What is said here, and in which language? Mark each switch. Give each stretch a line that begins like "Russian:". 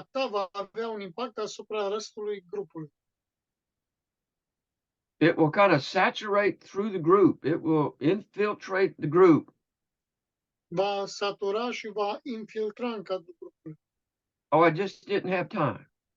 Romanian: va avea un impact asupra restului grupului.
English: It will kind of saturate through the group. It will infiltrate the group.
Romanian: Va satura și va infiltra în cadrul grupului.
English: Oh, I just didn't have time.